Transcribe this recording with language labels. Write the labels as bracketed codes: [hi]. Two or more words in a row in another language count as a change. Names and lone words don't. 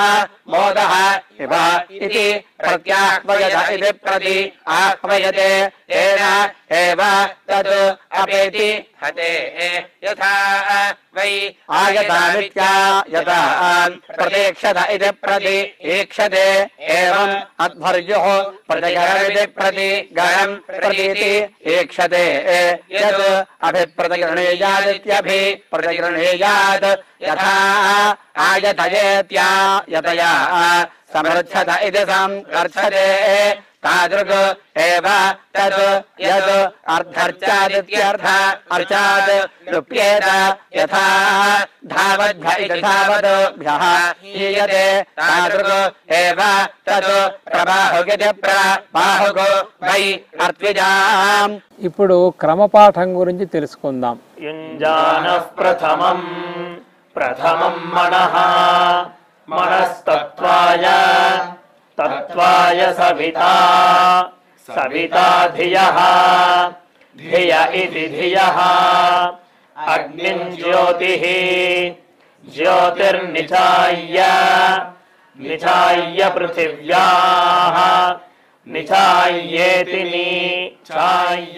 [sa] మోదః ఇవ ఇతి ప్రత్యాహ్వయత ఇతి ప్రతి ఆహ్వయతే తేన ఏవ తద్ అపేతి హతే యథా వై ఆయతానిత్యాయతా ప్రతీక్షత ఇతి ప్రతి ఈక్షతే ఏవం అధ్వర్యుః ప్రతిగరమితి प्रतिगरं प्रतीति ईक्षते यत् अभिप्रतिगृह्णीयादित्यभि प्रतिगृह्णीयात् यथा आयतयेत्या यतया समर्थत इति समर्थते तादृक् एव तद् यद् अर्धर्चादित्यर्थ अर्चात् लुप्येत यथा धावद्भ्य इति धावद्भ्यः हीयते तादृक् एव तद् प्रबाहुगिति प्रबाहुः वै अर्त्विजाम्. [te] ఇప్పుడు క్రమపాఠం గురించి తెలుసుకుందాం. [sa] యుంజానః ప్రథమం మనః మనస్తత్వాయ తత్వాయ సవితా సవితా ధియః ధియ ఇతి ధియః అగ్నిం జ్యోతిః జ్యోతిర్నిచాయ్య నిచాయ్య పృథివ్యాః నిచాయ్యేతి నిచాయ్య.